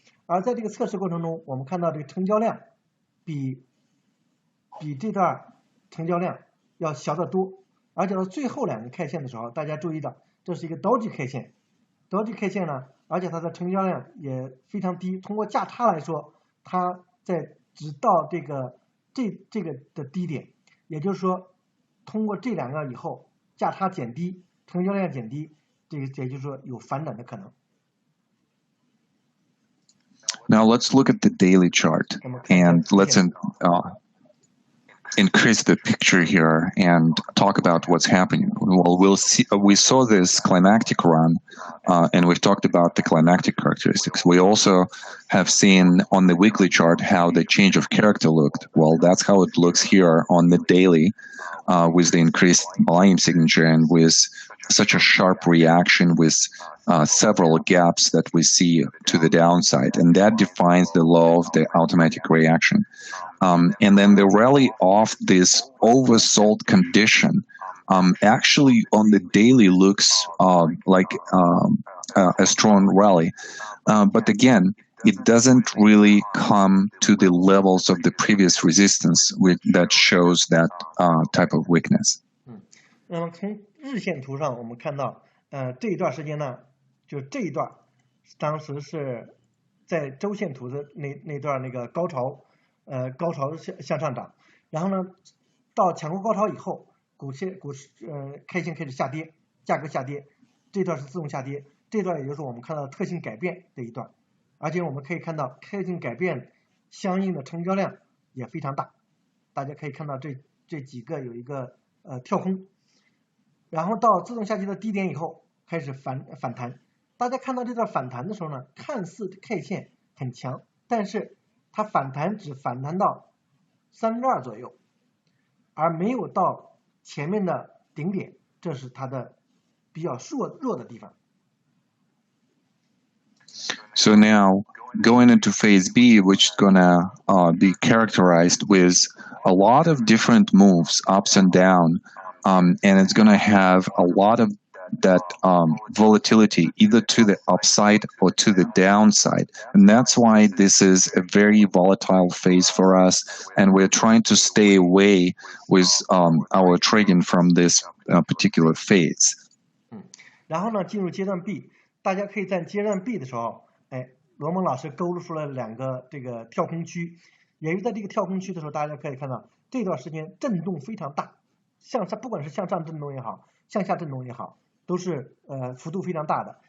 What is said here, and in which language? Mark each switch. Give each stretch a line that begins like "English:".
Chinese: 而在这个测试过程中，我们看到这个成交量比这段成交量要小得多，而且到最后2个 K 线的时候，大家注意到这是一个 Doji K 线，Doji K 线呢，而且它的成交量也非常低，通过价差来说，它只到这个的低点，也就是说通过这2个以后，价差减低，成交量减低，这个也就是说有反转的可能。
English: Now let's look at the daily chart and let's increase the picture here and talk about what's happening. Well, we saw this climactic run, and we've talked about the climactic characteristics. We also have seen on the weekly chart how the change of character looked. Well, that's how it looks here on the daily, with the increased volume signature and with such a sharp reaction with several gaps that we see to the downside, and that defines the law of the automatic reaction. And then the rally off this oversold condition actually on the daily looks like a strong rally. But again, it doesn't really come to the levels of the previous resistance that shows that type of weakness.
Chinese: 那么从日线图上我们看到，这一段时间呢，就这一段，当时是在周线图的那段那个高潮向上涨，然后呢，到抢过高潮以后，股市K线开始下跌，价格下跌，这段是自动下跌，这段也就是我们看到特性改变这一段，而且我们可以看到特性改变相应的成交量也非常大，大家可以看到这几个有一个跳空，然后到自动下跌的低点以后开始反弹，大家看到这段反弹的时候呢，看似 K 线很强，但是它反弹只反弹到2/32左右，而没有到前面的顶点，这是它的比较弱的地方。
English: So now going into phase B, which is gonna be characterized with a lot of different moves, ups and down, and it's gonna have a lot of that volatility either to the upside or to the downside. And that's why this is a very volatile phase for us. And we're trying to stay away with our trading from this particular phase.
Chinese: 然后呢，进入阶段 B， 大家可以在阶段 B 的时候，罗蒙老师勾出了2个这个跳空区，也是在这个跳空区的时候，大家可以看到这段时间震动非常大，向上不管是向上震动也好，向下震动也好，都是幅度非常大的。